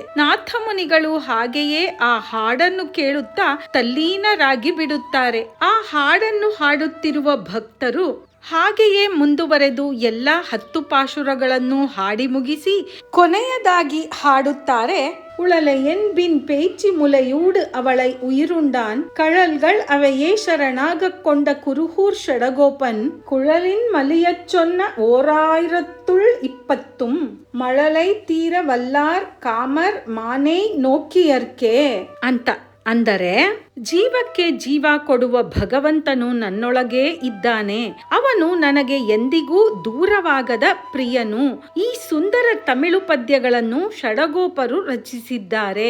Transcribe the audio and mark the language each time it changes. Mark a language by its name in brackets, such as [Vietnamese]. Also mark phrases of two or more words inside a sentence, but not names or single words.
[Kannada] ನಾಥ ಮುನಿಗಳು ಹಾಗೆಯೇ ಆ ಹಾಡನ್ನು ಕೇಳುತ್ತಾ ತಲ್ಲೀನರಾಗಿ ಬಿಡುತ್ತಾರೆ. ಆ ಹಾಡನ್ನು ಹಾಡುತ್ತಿರುವ ಭಕ್ತರು ಹಾಗೆಯೇ ಮುಂದುವರೆದು ಎಲ್ಲ 10 ಪಾಶುರಗಳನ್ನು ಹಾಡಿ ಮುಗಿಸಿ ಕೊನೆಯದಾಗಿ ಹಾಡುತ್ತಾರೆ. [Tamil] உழலை என்பின் பேச்சு முலையூடு அவளை உயிருண்டான் கழல்கள் அவையே சரணாக கொண்ட குருகூர் ஷடகோபன் குழலின் மலியச் சொன்ன 1020 மழலை தீர வல்லார் காமர் மானே நோக்கியர்க்கே ಅಂತ. [Kannada] ಅಂದರೆ ಜೀವಕ್ಕೆ ಜೀವ ಕೊಡುವ ಭಗವಂತನು ನನ್ನೊಳಗೆ ಇದ್ದಾನೆ. ಅವನು ನನಗೆ ಎಂದಿಗೂ ದೂರವಾಗದ ಪ್ರಿಯನು. ಈ ಸುಂದರ ತಮಿಳು ಪದ್ಯಗಳನ್ನು ಷಡಗೋಪರು ರಚಿಸಿದ್ದಾರೆ.